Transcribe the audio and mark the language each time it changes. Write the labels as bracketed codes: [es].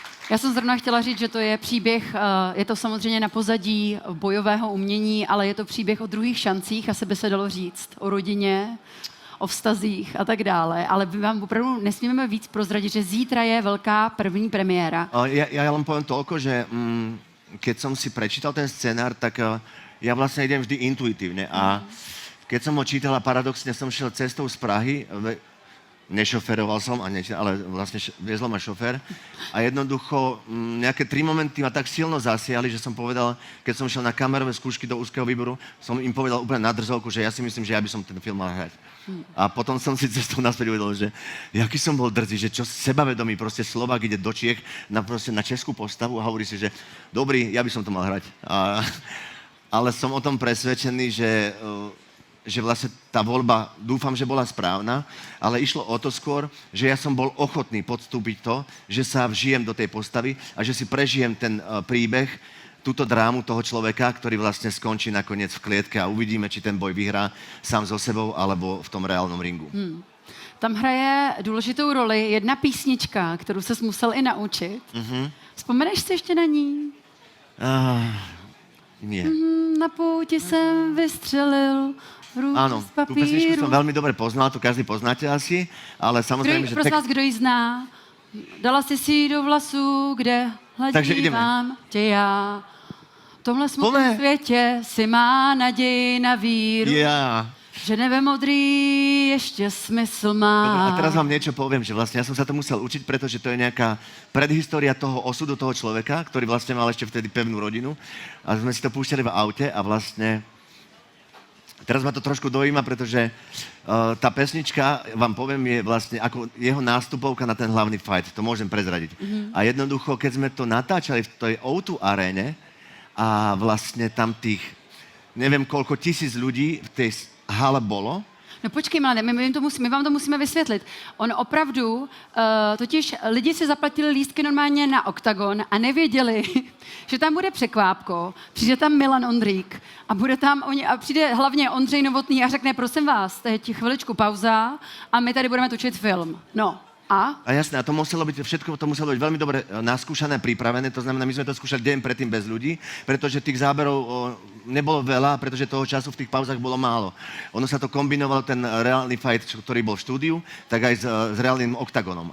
[cs] Já jsem zrovna chtěla říct, že to je příběh, je to samozřejmě na pozadí bojového umění, ale je to příběh o druhých šancích, asi by se dalo říct, o rodině, o vztazích a tak dále. Ale my vám opravdu nesmíme víc prozradit, že zítra je velká první premiéra. [sk] Ja len poviem toľko, že keď som si prečítal ten scenár, tak ja vlastne idem vždy intuitívne. A keď som ho čítal a paradoxne som šiel cestou z Prahy, nešoferoval som, ale vlastne viezol ma šofér. A jednoducho nejaké 3 momenty ma tak silno zasiali, že som povedal, keď som šiel na kamerové skúšky do úzkeho výboru, som im povedal úplne na drzovku, že ja si myslím, že ja by som ten film mal hrať. A potom som si cestou naspäť uvedol, že jaký som bol drzý, že čo sebavedomý, proste Slovák ide do Čiech na českú postavu a hovorí si, že dobrý, ja by som to mal hrať. Ale som o tom presvedčený, že vlastne tá voľba, dúfam, že bola správna, ale išlo o to skôr, že ja som bol ochotný podstúpiť to, že sa vžijem do tej postavy a že si prežijem ten príbeh, túto drámu toho človeka, ktorý vlastne skončí nakoniec v klietke a uvidíme, či ten boj vyhrá sám so sebou alebo v tom reálnom ringu. [cs] Tam hraje důležitou roli jedna písnička, kterou ses musel i naučit. Vzpomeneš si ještě na ní? [sk] Nie. [cs] Na pouti jsem vystřelil [sk] áno, tú pesničku som veľmi dobre poznal, to každý poznáte asi, ale samozrejme, že... [cs] Prosím vás, kdo ji zná? Dala si do vlasu, kde hladívám tě já. V tomhle smutném světě si má naději na víru, že nebe modrý ešte smysl má. [sk] Dobre, a teraz vám niečo poviem, že vlastne ja som sa to musel učiť, pretože to je nejaká predhistória toho osudu toho človeka, ktorý vlastne mal ešte vtedy pevnú rodinu a sme si to púšťali v aute a vlastne teraz ma to trošku dojíma, pretože tá pesnička, vám poviem, je vlastne ako jeho nástupovka na ten hlavný fight. To môžem prezradiť. A jednoducho, keď sme to natáčali v tej O2 aréne a vlastne tam tých, neviem koľko tisíc ľudí v tej hale bolo. [cs] No počkej, Milane, my vám to musíme vysvětlit. On opravdu, totiž lidi si zaplatili lístky normálně na OKTAGON a nevěděli, že tam bude překvápko, přijde tam Milan Ondrík a přijde hlavně Ondřej Novotný a řekne, prosím vás, teď chviličku pauza a my tady budeme točit film. No. A [sk] jasné, a to muselo byť veľmi dobre naskúšané a pripravené, to znamená, my sme to skúšali deň predtým bez ľudí, pretože tých záberov nebolo veľa, pretože toho času v tých pauzách bolo málo. Ono sa to kombinovalo, ten reálny fight, ktorý bol v štúdiu, tak aj s reálnym oktagonom.